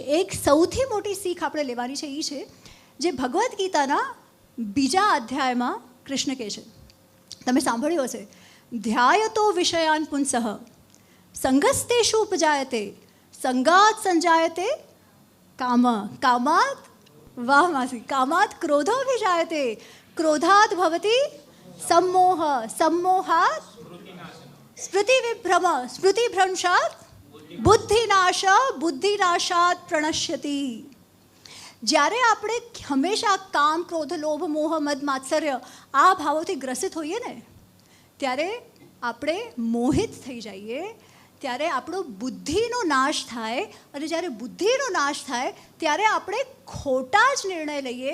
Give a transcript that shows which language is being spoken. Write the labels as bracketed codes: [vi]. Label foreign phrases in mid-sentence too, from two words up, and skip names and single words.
[gu] એક સૌથી મોટી શીખ આપણે લેવાની છે એ છે જે ભગવદ્ ગીતાના 2 અધ્યાયમાં કૃષ્ણ કહે છે. તમે સાંભળ્યું હશે, [sa] ધ્યાયતો વિષયાન પુંસઃ સંગસ્તેષુ ઉપજાયતે સંગાત સંજાયતે કામ કામાત વાહમાસી કામાત ક્રોધો વિજાયતે ક્રોધાત ભવતી सम्मोह सम्मोहात् स्मृति विभ्रम स्मृति भ्रंशात् बुद्धिनाश बुद्धिनाशात् प्रणश्यति. [gu] જ્યારે આપણે હંમેશા કામ, ક્રોધ, લોભ, મોહ, મદ, માત્સર્ય આ ભાવોથી ગ્રસિત હોઈએ ને, ત્યારે આપણે મોહિત થઈ જઈએ. ત્યારે આપણો બુદ્ધિનો નાશ થાય. અને જ્યારે બુદ્ધિનો નાશ થાય ત્યારે આપણે ખોટા જ નિર્ણય લઈએ.